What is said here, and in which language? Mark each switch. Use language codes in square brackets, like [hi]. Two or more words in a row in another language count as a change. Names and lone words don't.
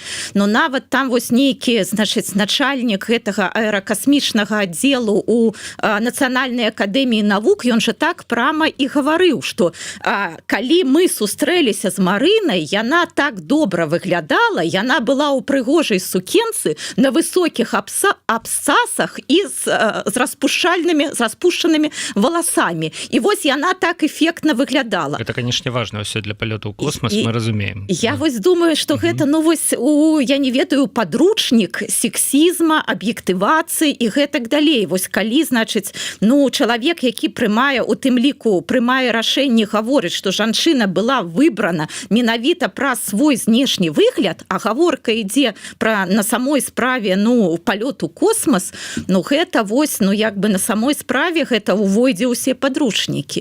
[be] Но нават там вось нейкі, значыць, начальнік гэтага аэракасмічнага аддзелу ў Нацыянальнай акадэміі навук, ён жа так прама і гаварыў, што калі мы сустрэліся з Марынай, яна так добра выглядала, яна была ў прыгожай сукенцы на высокіх абсцасах і з распушчанымі волосамі. І вось яна так эффектна выглядала. [ru] Это, конечно, важно [be] ўсё для палёту ў космос, мы разумеем. Я вось думаю, што гэта, ну вось, я не ведаю, падручнік сексізма, аб'ектывацыі і гэтак далей. Вось калі, значыць, ну, чалавек, які прымае, у тым ліку, прымае рашэнне, гаворыць, што жанчына была выбрана менавіта праз свой знешні выгляд, а гаворка ідзе пра на самой справе, ну, палёт у космос, ну, гэта вось, ну, як бы на самой справе гэта увойдзе ўсе падручнікі.